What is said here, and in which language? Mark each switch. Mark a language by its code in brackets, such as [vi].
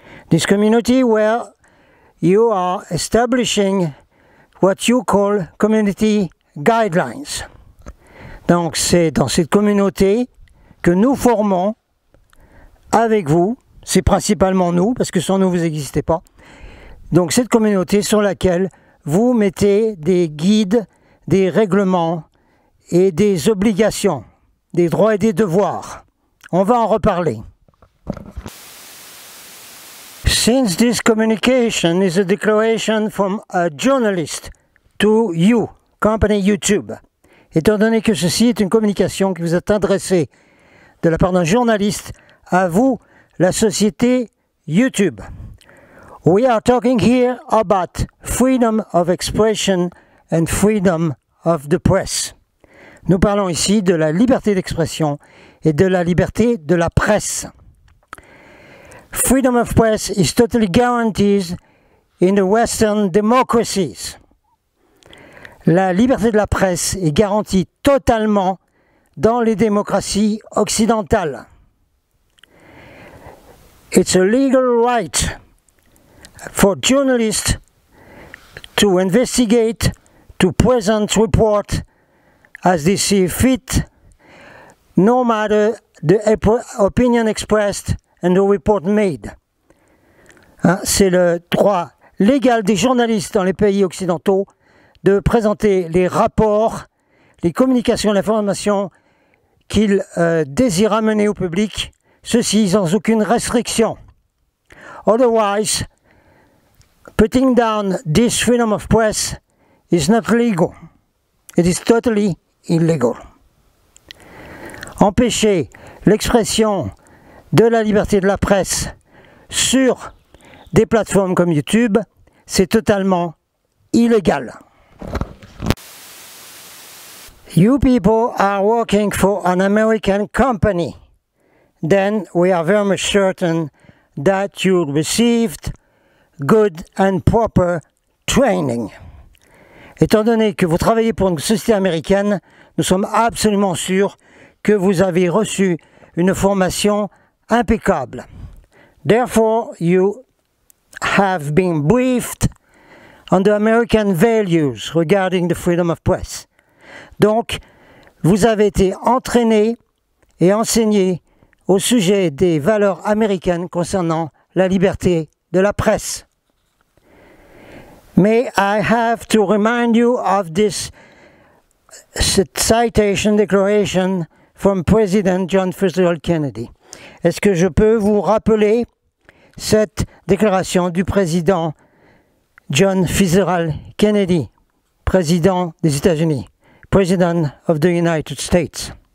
[en] This community where you are establishing what you call community guidelines. [fr] Donc c'est dans cette communauté que nous formons avec vous, c'est principalement nous, parce que sans nous vous n'existez pas. Donc cette communauté sur laquelle vous mettez des guides, des règlements et des obligations, des droits et des devoirs. On va en reparler. [en] Since this communication is a declaration from a journalist to you, company YouTube, [fr] étant donné que ceci est une communication qui vous est adressée de la part d'un journaliste à vous, la société YouTube. [en] We are talking here about freedom of expression and freedom of the press. [fr] Nous parlons ici de la liberté d'expression et de la liberté de la presse. [en] Freedom of press is totally guaranteed in the Western democracies. [fr] La liberté de la presse est garantie totalement dans les démocraties occidentales. [en] It's a legal right for journalists to investigate, to present, report as they see fit, no matter the opinion expressed and the report made. [fr] C'est le droit légal des journalistes dans les pays occidentaux de présenter les rapports, les communications, l'information qu'ils désirent amener au public, ceci sans aucune restriction. [en] Otherwise, putting down this freedom of press is not legal. It is totally illegal. [fr] Empêcher l'expression de la liberté de la presse sur des plateformes comme YouTube, c'est totalement illégal. [en] You people are working for an American company. Then we are very much certain that you received good and proper training. [fr] Étant donné que vous travaillez pour une société américaine, nous sommes absolument sûrs que vous avez reçu une formation impeccable. [en] Therefore, you have been briefed on the American values regarding the freedom of press. [fr] Donc, vous avez été entraîné et enseigné au sujet des valeurs américaines concernant la liberté de la presse. [en] May I have to remind you of this citation declaration from President John Fitzgerald Kennedy. [fr] Est-ce que je peux vous rappeler cette déclaration du président John Fitzgerald Kennedy, président des États-Unis, [en] President of the United States?